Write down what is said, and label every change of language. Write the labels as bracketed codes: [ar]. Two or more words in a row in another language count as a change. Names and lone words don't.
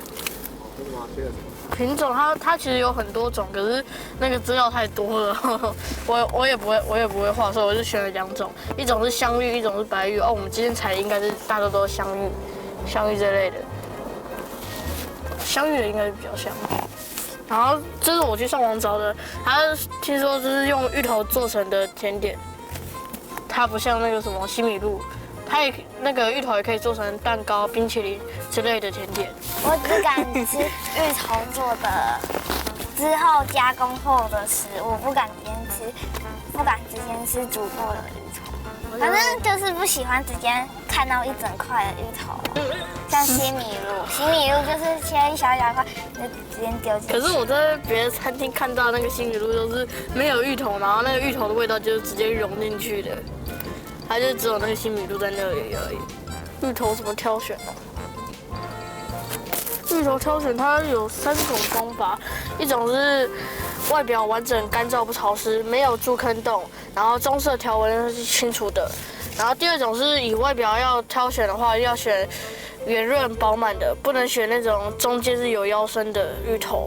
[zh] 品種它其實有很多種，可是那個資料太多了，我也不會畫，所以我就選了2種，一種是香芋，一種是白芋。哦，我們今天採應該是大多都是香芋這類的，香芋的應該是比較香。然後這是我去上網找的，它聽說這是用芋頭做成的甜點，它不像那個什麼西米露。它也那個芋頭也可以做成蛋糕、冰淇淋之類的甜點。我只敢吃芋頭做的之後加工後的食物，不敢直接吃煮過的芋頭。反正就是不喜歡直接看到一整塊的芋頭，像西米露，西米露就是切一小塊就直接丟進去。可是我在別的餐廳看到那個西米露都是沒有芋頭，然後那個芋頭的味道就是直接融進去的。它就只有那個西米露在那裡而已。芋頭怎麼挑選呢？芋頭挑選它有3種方法，一種是外表完整、乾燥不潮濕，沒有蛀坑洞，然後棕色條紋是清楚的。然後第2種是以外表要挑選的話，要選圓潤飽滿的，不能選那種中間是有腰身的芋頭。